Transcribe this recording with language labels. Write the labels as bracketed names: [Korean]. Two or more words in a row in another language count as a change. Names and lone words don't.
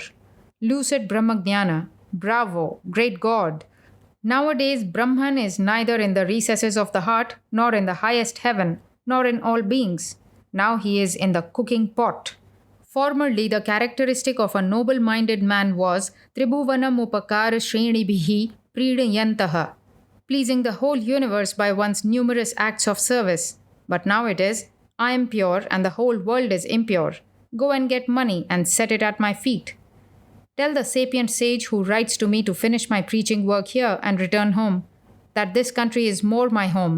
[English] Lucid Brahmagnana. Bravo, great God. Nowadays, Brahman is neither in the recesses of the heart, nor in the highest heaven, nor in all beings. Now he is in the cooking pot. Formerly, the characteristic of a noble-minded man was [Sanskrit] त्रिभुवनम् उपकार श्रेणीभिः प्रीणयन्तः, [English] pleasing the whole universe by one's numerous acts of service. But now it is, I am pure and the whole world is impure. Go and get money and set it at my feet. Tell the sapient sage who writes to me to finish my preaching work here and return home, that this country is more my home.